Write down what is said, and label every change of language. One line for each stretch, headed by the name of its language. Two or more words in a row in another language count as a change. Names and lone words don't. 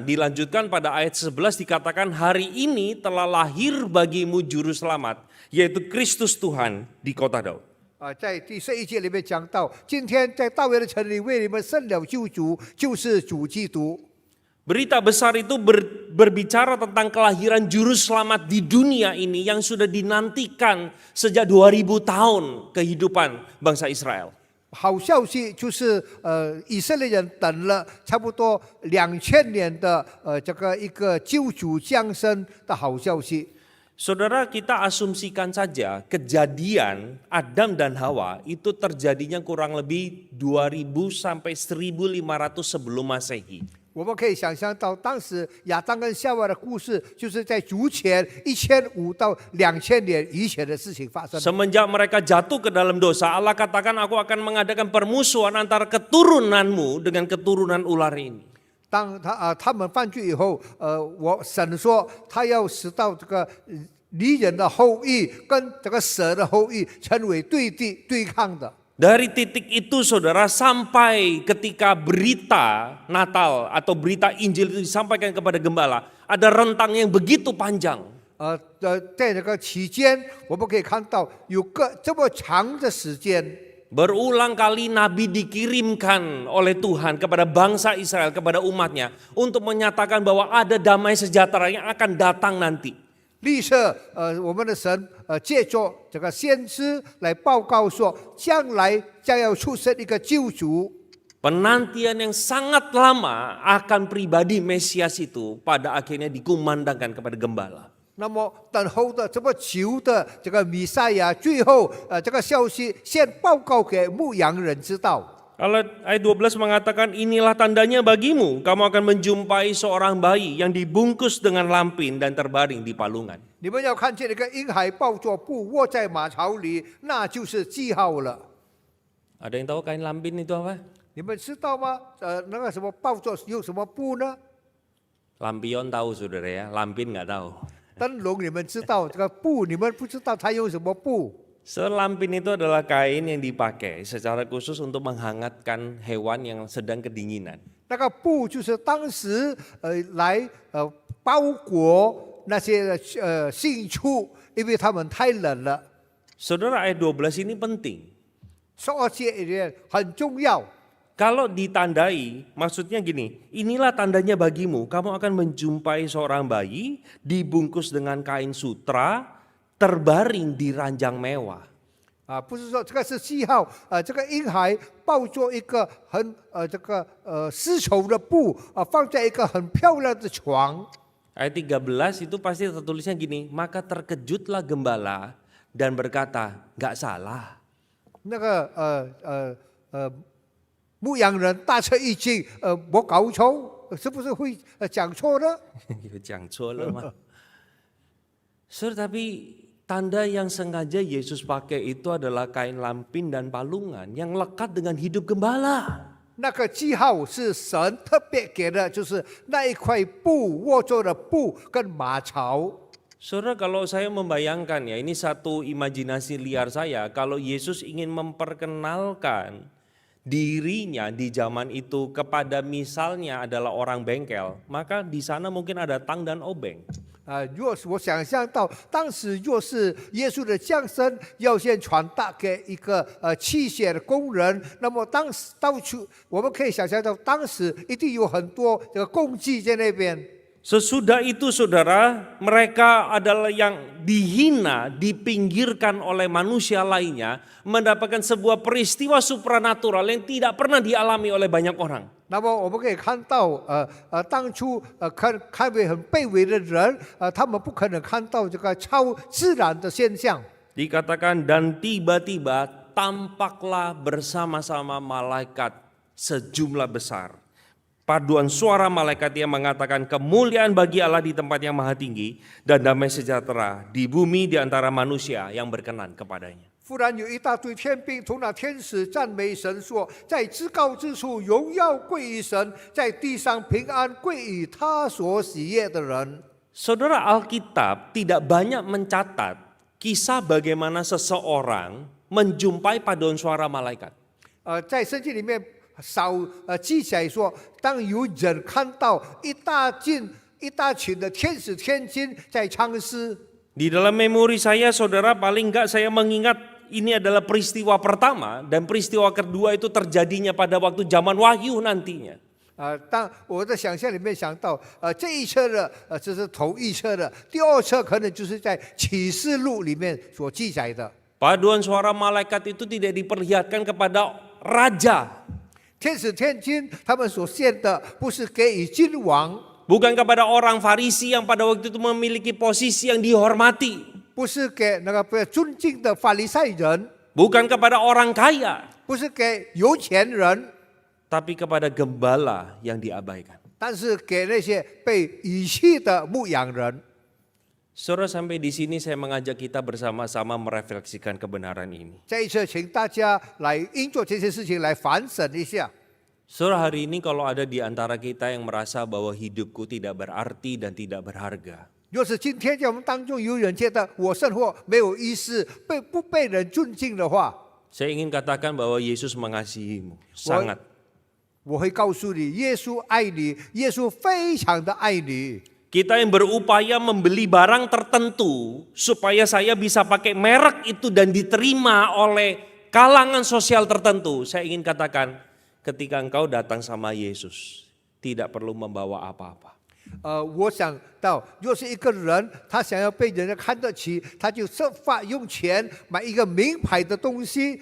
Indonesian: Dilanjutkan pada ayat 11 dikatakan hari ini telah lahir bagimu juru selamat, yaitu Kristus Tuhan di kota Daud.
Chinese: 在第11节里面讲到，今天在大卫的城里为你们生了救主，就是主基督。
Indonesian: Berita besar itu berbicara tentang kelahiran juru selamat di dunia ini yang sudah dinantikan sejak 2000 tahun kehidupan bangsa Israel.
Chinese: 好消息就是以色列人等了差不多2000年的这个一个救主降生的好消息。
Indonesian: Saudara, kita asumsikan saja kejadian Adam dan Hawa itu terjadinya kurang lebih 2000 sampai 1500 sebelum Masehi.
Chinese: 我们可以想象到，当时亚当跟夏娃的故事，就是在主前1500到2000年以前的事情发生。
Indonesian: Semenjak mereka jatuh ke dalam dosa, Allah katakan aku akan mengadakan permusuhan antara keturunanmu dengan keturunan ular ini.
Chinese: 当他们犯罪以后，神说他要使到这个敌人的后裔跟这个蛇的后裔成为对抗的。
Indonesian: Dari titik itu saudara sampai ketika berita Natal atau berita Injil itu disampaikan kepada gembala, ada rentang yang begitu panjang.
Chinese: 在这个期间，我们可以看到有这么长的时间。
Indonesian: Berulang kali Nabi dikirimkan oleh Tuhan kepada bangsa Israel, kepada umatnya untuk menyatakan bahwa ada damai sejahtera yang akan datang nanti.
Chinese: 立刻，我们的神借着这个先知来报告说，将来将要出生一个救主。
Indonesian: Penantian yang sangat lama akan pribadi Mesias itu pada akhirnya dikumandangkan kepada gembala.
Chinese: 那么等候的这么久的这个弥赛亚，最后这个消息先报告给牧羊人知道。
Indonesian: Kalau ayat 12 mengatakan inilah tandanya bagimu, kamu akan menjumpai seorang bayi yang dibungkus dengan lampin dan terbaring di palungan.
Chinese: 你们要看见一个婴孩抱着布卧在马槽里，那就是记号了。
Indonesian: Ada yang tahu kain lampin itu apa?
Chinese: 你们知道吗？那个什么抱着用什么布呢？
Indonesian: Lampion tahu saudara ya, lampin nggak tahu.
Chinese: 灯笼你们知道，这个布你们不知道它用什么布。
Indonesian: Lampin itu adalah kain yang dipakai secara khusus untuk menghangatkan hewan yang sedang kedinginan.
Chinese: 那个布就是当时来包裹那些牲畜，因为他们太冷了。
Indonesian: Saudara, ayat 12 ini penting.
Chinese: 12 节里面很重要。
Indonesian: Kalau ditandai, maksudnya gini, inilah tandanya bagimu, kamu akan menjumpai seorang bayi dibungkus dengan kain sutra, terbaring di ranjang mewah.
Chinese: 不是说这个是记号，这个婴孩抱着一个很这个丝绸的布放在一个很漂亮的床。
Indonesian: Ayat 13 itu pasti tertulisnya gini, maka terkejutlah gembala dan berkata, nggak salah.
Chinese: 那个牧羊人大吃一惊，我搞错，是不是会讲错呢？
Indonesian: Jangan salah mah. Tapi tanda yang sengaja Yesus pakai itu adalah kain lampin dan palungan yang lekat dengan hidup gembala.
Chinese: 那个记号是神特别给的，就是那一块布握着的布跟马槽。
Indonesian: Saudara, kalau saya membayangkan ya, ini satu imajinasi liar saya, kalau Yesus ingin memperkenalkan dirinya di zaman itu kepada misalnya adalah orang bengkel, maka di sana mungkin ada tang dan obeng.
Chinese: 若是我想象到当时若是耶稣的降生要先传达给一个器械的工人，那么当时到处我们可以想象到当时一定有很多这个工具在那边。
Indonesian: Sesudah itu saudara, mereka adalah yang dihina, dipinggirkan oleh manusia lainnya, mendapatkan sebuah peristiwa supranatural yang tidak pernah dialami oleh banyak orang.
Chinese: 那么我们可以看到，当初看为很卑微的人，他们不可能看到这个超自然的现象。
Indonesian: Dikatakan dan tiba-tiba tampaklah bersama-sama malaikat sejumlah besar. Paduan suara malaikat yang mengatakan kemuliaan bagi Allah di tempat yang maha tinggi dan damai sejahtera di bumi di antara manusia yang berkenan kepadanya.
Chinese: 忽然有一大堆天兵从那天使赞美神说：“在至高之处荣耀归于神，在地上平安归于他所喜悦的人。”
Indonesian: Saudara, Alkitab tidak banyak mencatat kisah bagaimana seseorang menjumpai paduan suara malaikat.
Chinese: 在圣经里面少记载说，当有人看到一大群的天使天君在唱诗。
Indonesian: Di dalam memori saya, saudara, paling enggak saya mengingat ini adalah peristiwa pertama dan peristiwa kedua itu terjadinya pada waktu zaman Wahyu nantinya.
Chinese: 当我的想象里面想到，这一册的这是头一册的，第二册可能就是在启示录里面所记载的。
Indonesian: Paduan suara malaikat itu tidak diperlihatkan kepada raja.
Chinese: 天使天君他们所献的不是给予君王，
Indonesian: Bukan kepada orang Farisi yang pada waktu itu memiliki posisi yang dihormati.
Chinese: 不是给那个被尊敬的法利赛人，
Indonesian: Bukan kepada orang kaya.
Chinese: 不是给有钱人，
Indonesian: Tapi kepada gembala yang diabaikan.
Chinese: 但是给那些被遗弃的牧羊人。
Indonesian: Saudara, sampai di sini saya mengajak kita bersama-sama merefleksikan kebenaran ini.
Chinese: 这一次，请大家来因做这些事情来反省一下。
Indonesian: Saudara, hari ini kalau ada di antara kita yang merasa bahwa hidupku tidak berarti dan tidak berharga.
Chinese: 若是今天在我们当中有人觉得我生活没有意思，不被人尊敬的话，
Indonesian: Saya ingin katakan bahwa Yesus mengasihimu, sangat.
Chinese: 我会告诉你，耶稣爱你，耶稣非常的爱你。
Indonesian: Kita yang berupaya membeli barang tertentu supaya saya bisa pakai merek itu dan diterima oleh kalangan sosial tertentu. Saya ingin katakan, ketika engkau datang sama Yesus, tidak perlu membawa apa-apa.
Chinese: 我想到，若是一个人他想要被人家看得起，他就设法用钱买一个名牌的东西。